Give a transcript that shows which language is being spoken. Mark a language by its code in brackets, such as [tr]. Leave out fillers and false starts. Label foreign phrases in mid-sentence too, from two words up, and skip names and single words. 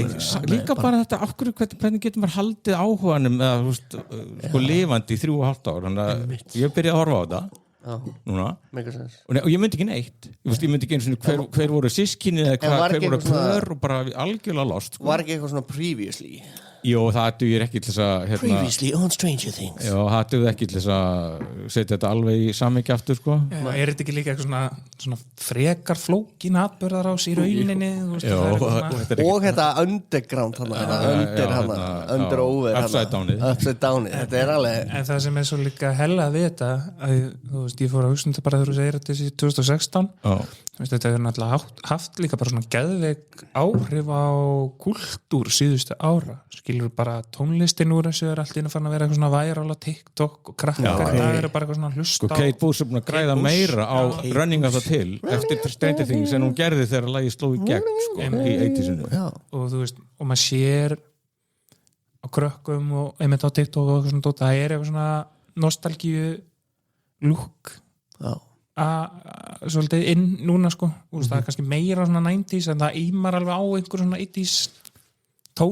[is] líka bara þetta, af hverju hvernig getur maður haldið áhuganum eða sko lifandi í 3,5 ár þannig að ég byrjaði að horfa á þetta núna og ég myndi ekki neitt ég myndi ekki eins og hver voru sískinni eða hver voru pör og bara algjörlega lost var ekki eitthvað svona previously Jó, það dugir ekki til þess að [en] Previously on Stranger Things [is] Já, það dugir ekki til þess að setja þetta alveg í samhengi aftur sko. Er þetta ekki líka eitthvað svona frekar flókin atburðar ás í rauninni og þetta [en] underground under over upside downið [is] þetta er alveg en það sem er svo líka hella við þetta að, þú veist, ég fór að hugsa þetta bara þegar þú segir þetta í 2016 þetta hefur náttúrulega haft líka bara svona geðveik áhrif á kultúr síðustu ára skilur bara tónlistin úr þessu er allt inn að fara að vera eitthvað svona væral á TikTok og krakkar það eru bara eitthvað svona hlusta Kate Bush er búin að græða meira á [en] running of the till [is] eftir Stranger Things en hún gerði þegar lagið sló í gegn sko, í 80-sinu og þú veist, og maður sér á krökkum og einmitt á TikTok og eitthvað svona það er eitthvað svona nostalgíu lúk svolítið inn núna sko það er kannski meira svona 90s en það ímar alveg á einhver svona 80s tónum sko